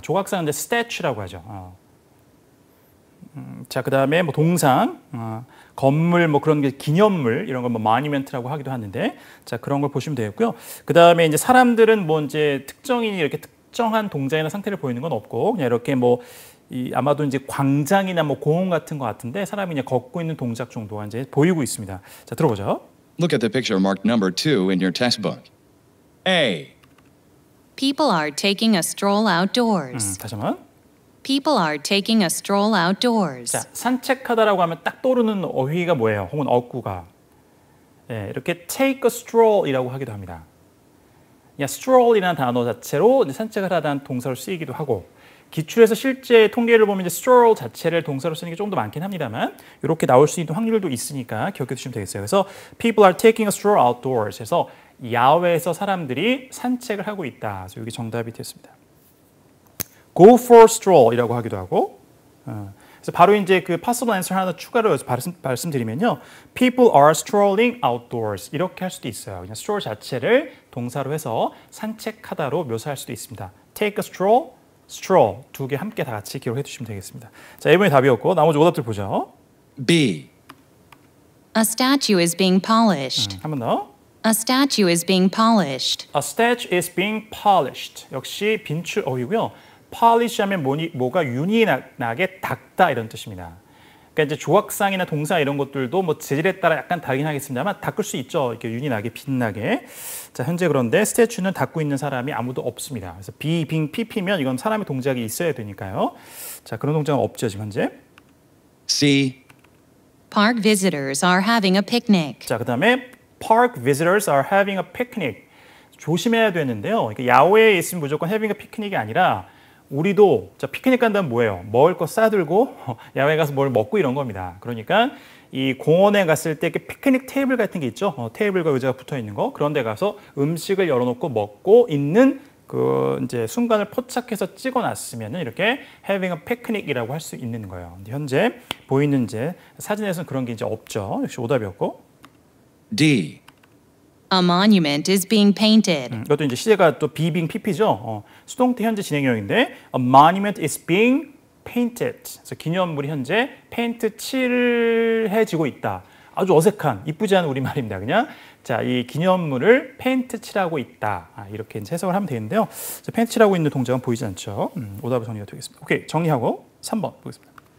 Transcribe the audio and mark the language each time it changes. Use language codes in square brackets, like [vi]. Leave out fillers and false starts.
[ko] 조각상은 이제 statue라고 하죠. 자, 그다음에 뭐 동상, 건물, 뭐 그런 게 기념물 이런 걸 뭐 monument라고 하기도 하는데, 자, 그런 걸 보시면 되겠고요. 그다음에 이제 사람들은 뭐 이제 특정인이 이렇게 특정한 동작이나 상태를 보이는 건 없고 그냥 이렇게 뭐 아마도 이제 광장이나 뭐 공원 같은 거 같은데 사람이 그냥 걷고 있는 동작 정도가 이제 보이고 있습니다. 자, 들어보죠. [en] Look at the picture marked number 2 in your textbook. A. People are taking a stroll outdoors. [ko] 다시 한번. [en] People are taking a stroll outdoors. [ko] 자, 산책하다라고 하면 딱 떠오르는 어휘가 뭐예요? 혹은 어구가. 예, 이렇게 take a stroll이라고 하기도 합니다. stroll이라는 단어 자체로 산책을 하다는 동사로 쓰이기도 하고 기출에서 실제 통계를 보면 이제 stroll 자체를 동사로 쓰는 게 좀 더 많긴 합니다만 이렇게 나올 수 있는 확률도 있으니까 기억해 두시면 되겠어요. 그래서 [en] people are taking a stroll outdoors [ko] 해서 야외에서 사람들이 산책을 하고 있다. 그래서 여기 정답이 됐습니다. [en] Go for a stroll [ko] 이라고 하기도 하고 그래서 바로 이제 그 possible answer 하나 추가로 말씀드리면요. [en] People are strolling outdoors [ko] 이렇게 할 수도 있어요. 그냥 stroll 자체를 동사로 해서 산책하다로 묘사할 수도 있습니다. Take a stroll, stroll 두 개 함께 다 같이 기록해 주시면 되겠습니다. 자, 1번이 답이었고 나머지 오답들 보죠. [en] B. A statue is being polished. [ko] 한 번 더. [en] A statue is being polished. A statue is being polished. [ko] 역시 빈출 어휘고요. polish 하면 뭐가 윤이 나게 닦다 이런 뜻입니다. 그러니까 이제 조각상이나 동사 이런 것들도 뭐 재질에 따라 약간 다르긴 하겠습니다만 닦을 수 있죠. 이렇게 윤이 나게 빛나게. 자, 현재 그런데 스태츄는 닦고 있는 사람이 아무도 없습니다. 그래서 be, being, pp면 이건 사람의 동작이 있어야 되니까요. 자, 그런 동작은 없죠, 지금 현재. [en] C. Park visitors are having a picnic. [ko] 자, 그다음에 [en] park visitors are having a picnic. [ko] 조심해야 되는데요. 그러니까 야외에 있으면 무조건 having a picnic이 아니라 우리도 자, 피크닉 간다면 뭐예요? 먹을 거 싸들고 야외에 가서 뭘 먹고 이런 겁니다. 그러니까 이 공원에 갔을 때 이렇게 피크닉 테이블 같은 게 있죠. 테이블과 의자가 붙어 있는 거. 그런 데 가서 음식을 열어놓고 먹고 있는 그 이제 순간을 포착해서 찍어놨으면은 이렇게 having a picnic이라고 할 수 있는 거예요. 근데 현재 보이는 이제 사진에서는 그런 게 이제 없죠. 역시 오답이었고. [en] D. A monument is being painted. [ko] 이것도 이제 시제가 또 being pp죠. 수동태 현재 진행형인데 [en] a monument is being painted. [ko] 그래서 기념물이 현재 페인트 칠해지고 있다. 아주 어색한 이쁘지 않은 우리말입니다. 그냥 자, 이 기념물을 페인트 칠하고 있다. 이렇게 이제 해석을 하면 되는데요. 페인트 칠하고 있는 동작은 보이지 않죠. 오답이 정리가 되겠습니다. 오케이, 정리하고 3번 보겠습니다.